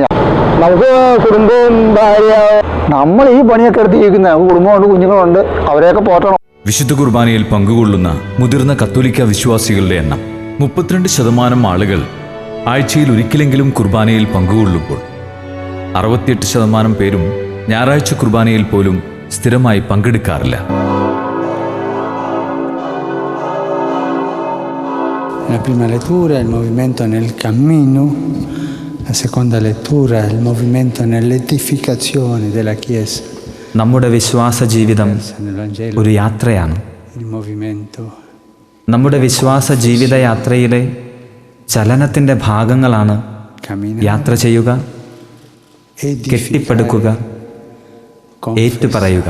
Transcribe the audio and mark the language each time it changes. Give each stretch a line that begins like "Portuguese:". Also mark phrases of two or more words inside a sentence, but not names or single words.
Malayalam: നമുക്ക് കുടുംബവും ഭാര്യ, നമ്മൾ ഈ പണിയൊക്കെ എടുത്ത് ജീവിക്കുന്ന കുടുംബമുണ്ട്, കുഞ്ഞുങ്ങളുണ്ട്, അവരെയൊക്കെ പോറ്റണം. വിശുദ്ധ കുർബാനയിൽ പങ്കുകൊള്ളുന്ന മുതിർന്ന കത്തോലിക്ക വിശ്വാസികളുടെ എണ്ണം 32% ആളുകൾ ആഴ്ചയിൽ ഒരിക്കലെങ്കിലും കുർബാനയിൽ പങ്കുകൊള്ളുമ്പോൾ 68% പേരും ഞായറാഴ്ച കുർബാനയിൽ പോലും സ്ഥിരമായി പങ്കെടുക്കാറില്ല.
Italian: La prima lettura è il movimento nel cammino, la seconda lettura è il movimento nell'edificazione della Chiesa.
Malayalam: നമ്മുടെ വിശ്വാസ ജീവിതം ഒരു യാത്രയാണ്. നമ്മുടെ വിശ്വാസ ജീവിതയാത്രയിലെ ചലനത്തിൻ്റെ ഭാഗങ്ങളാണ് യാത്ര ചെയ്യുക, കെട്ടിപ്പടുക്കുക, ഏറ്റുപറയുക.